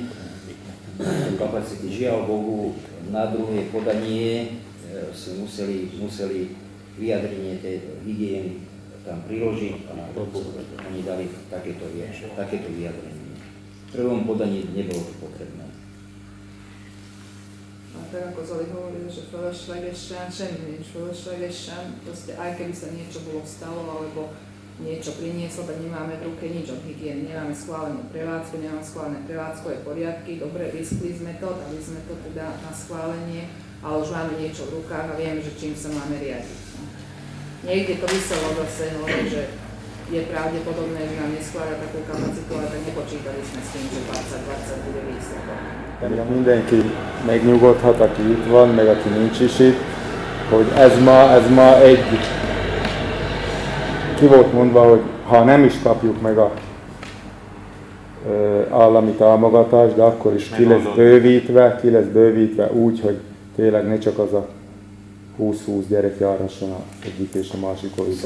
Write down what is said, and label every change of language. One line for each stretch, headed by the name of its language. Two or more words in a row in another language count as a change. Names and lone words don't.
Slovak: Kapacity, žiaľ Bohu, na druhé podanie si museli vyjadrenie tej hygieny tam priložiť a oni dali takéto vyjadrenie. V prvom podaní nebolo to potrebné. A tak ako Zoli hovoril, že
Hungarian: fölöslegesen, semmi nincs fölöslegesen,
Slovak: proste aj keby sa niečo bolo stalo, alebo niečo prinieslo, tak nemáme v ruke nič od hygieny, nemáme schválenú prevádzku, nemáme schválené prevádzkové poriadky, dobre, riskli sme to, dali sme to teda na schválenie, ale už máme niečo v rukách a vieme, že čím sa máme riadiť. Niekde to vyselo zase, že je pravdepodobné, že nám neschvália takú kapacitu, ale tak nepočítali sme s tým, že 2020 bude výsledok.
Hungarian: Mindenki megnyugodhat, aki itt van, meg aki nincs is itt, hogy ez ma egy ki volt mondva, hogy ha nem is kapjuk meg a állami támogatást, de akkor is ki lesz bővítve úgy, hogy tényleg ne csak az a 20-20 gyerek járhasson egyik és a másik oldalon.